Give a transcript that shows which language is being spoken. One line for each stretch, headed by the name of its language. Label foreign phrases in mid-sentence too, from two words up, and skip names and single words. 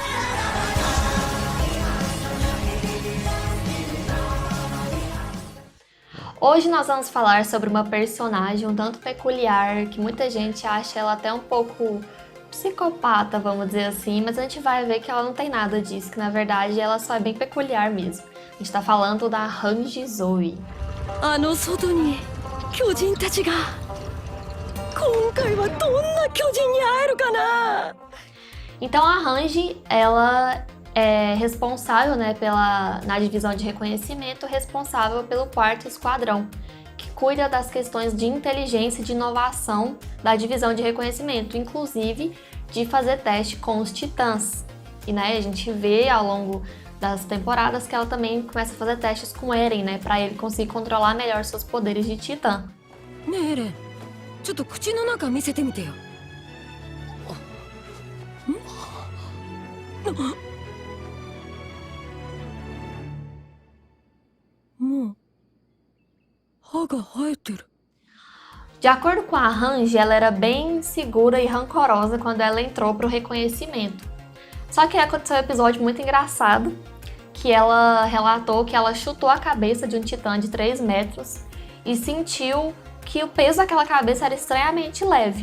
Portuguese: Hoje nós vamos falar sobre uma personagem um tanto peculiar, que muita gente acha ela até um pouco psicopata, vamos dizer assim, mas a gente vai ver que ela não tem nada disso, que na verdade ela só é bem peculiar mesmo. A gente tá falando da Hanji Zoe.
Japanese: 外に巨人たちが今回はどんな巨人に会えるかな。
Portuguese: Então a Hanji, ela é responsável, né, na divisão de reconhecimento, responsável pelo 4º Esquadrão, que cuida das questões de inteligência e de inovação da divisão de reconhecimento, inclusive de fazer teste com os titãs. E né, a gente vê ao longo das temporadas que ela também começa a fazer testes com Eren, né, para ele conseguir controlar melhor seus poderes de titã.
Japanese: ねえエレン、ちょっと口の中見せてみてよ。もう歯が生えてる。
Portuguese: De acordo com a Hanji, ela era bem segura e rancorosa quando ela entrou para o reconhecimento. Só que aconteceu um episódio muito engraçado, que ela relatou que ela chutou a cabeça de um titã de 3 metros e sentiu que o peso daquela cabeça era estranhamente leve.